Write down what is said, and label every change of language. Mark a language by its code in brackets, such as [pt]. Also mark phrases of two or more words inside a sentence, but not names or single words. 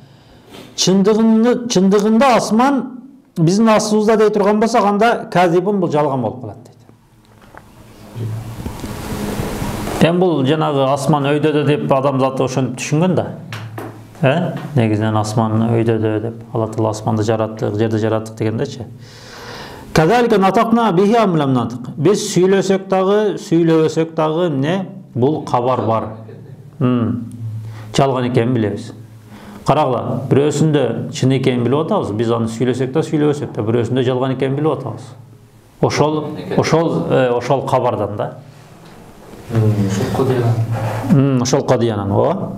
[ky] Чындыгында асман биздин астыбызда дей турган болсо, анда казибун бул жалган болуп калат дейт. Эми бул жанагы асман өйдөдө деп адамзат ошентип түшүнгөн да. Негизинен асман өйдөдө деп, Алла Таала асманды жараттык, жерди жараттык дегендечи. [ar] كذلك نطقنا به أم لم ننطق. [ky] Биз сүйлөсөк дагы, сүйлөбөсөк дагы эмне? Бул кабар бар. Жалган экенин билебиз. Карагыла, бирөөсүндө чын экенин билип атабыз. Биз аны сүйлөсөк да, сүйлөбөсөк да, бирөөсүндө жалган экенин билип атабыз. Ошол кабардан да. Ошол кадыянан, ооба.